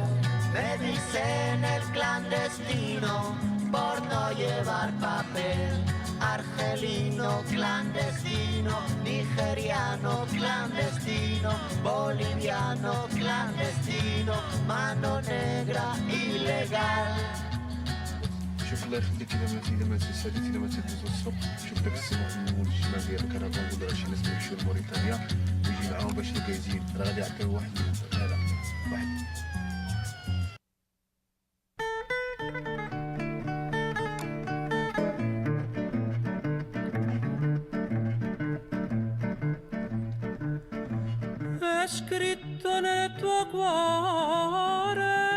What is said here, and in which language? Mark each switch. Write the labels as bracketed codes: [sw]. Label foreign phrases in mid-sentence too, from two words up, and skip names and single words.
[es] Me dicen el clandestino por no llevar papel. Argelino clandestino, nigeriano clandestino, boliviano clandestino, mano negra ilegal. [ar] شوف الله يخليك الا ما تسالي الا ما تدوز الصبح شوف داك السماح من مول الشمال ديال الكرفان ولا شي ناس يمشيو لموريتانيا ويجي معاهم باش الكايزين راه غادي يعطيو واحد هذا واحد [it] Scritto nel tuo cuore